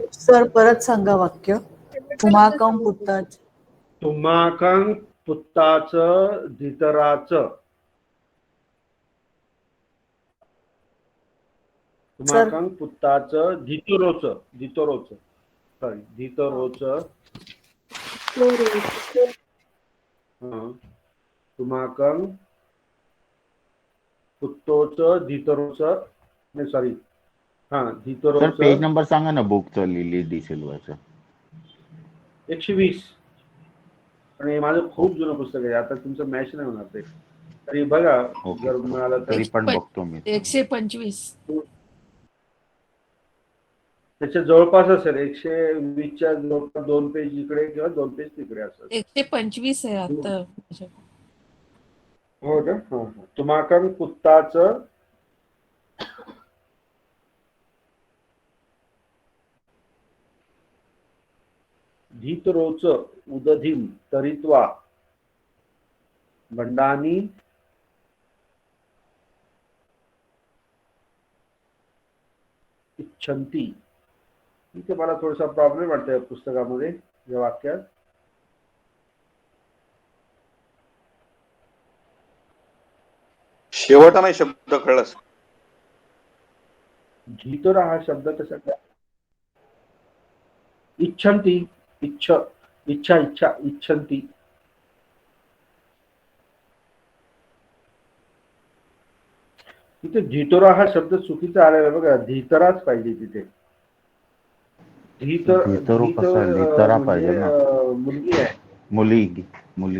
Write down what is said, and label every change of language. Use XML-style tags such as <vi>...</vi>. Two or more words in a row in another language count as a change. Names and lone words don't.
<mr>सर परत सांगा वाक्य.</mr> <pi>तुम्हाकं पुत्ताच. तुम्हाकं पुत्ताच धीतराच. तुम्हाकं पुत्ताच धीतरोच तुम्हाकं पुत्तोच धीतरोच</pi> <mr>नाही सॉरी सर</mr> <pi>धीतरोच</pi> <en>page number</en> <mr>सांगा ना बुकचं लिली डी सिल्वाचं. 120. आणि माझं खूप जुनं पुस्तक आहे. आता तुमचं मॅच नाही होणार ते. तरी बघा जर मिळालं तरी तर. पण बघतो मी. 125. त्याच्या जवळपास असेल 120च्या जवळपास 2 पेज इकडे किंवा 2 पेज तिकडे असेल. 125 आहे आता. हो का.</mr> <pi>तुम्हाकं पुत्ताच धीतरोच उदधीम तरित्वा भंडानी इच्छन्ति.</pi> <mr>इथे मला थोडासा प्रॉब्लेम वाटतोय या पुस्तकामध्ये या वाक्यात. शेवटचा नाही शब्द कळलास. धीतरा हा शब्द कसा काय.</mr> <pi>इच्छन्ति इच्छा इच्छन्ति.</pi> <mr>तिथे धीतरा हा शब्द चुकीचा आलेला आहे बघा. धीतराच पाहिजे तिथे. धीतरो कसा धीतरा पाहिजे ना. मुलगी आहे. मुली.</mr>